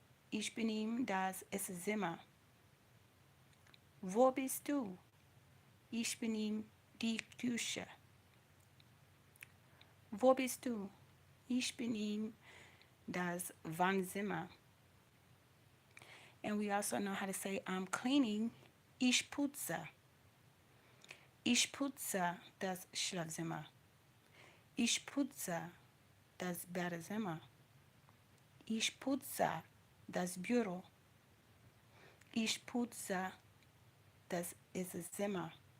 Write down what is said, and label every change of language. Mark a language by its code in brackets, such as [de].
[de] Ich bin in das Esszimmer. Wo bist du? Ich bin in die Küche. Wo bist du? Ich bin in das Wohnzimmer. [en] And we also know how to say I'm cleaning. [de] Ich putze. Ich putze das Schlafzimmer. Ich putze das Badezimmer. Ich putze das Büro. Ich putze das Esszimmer.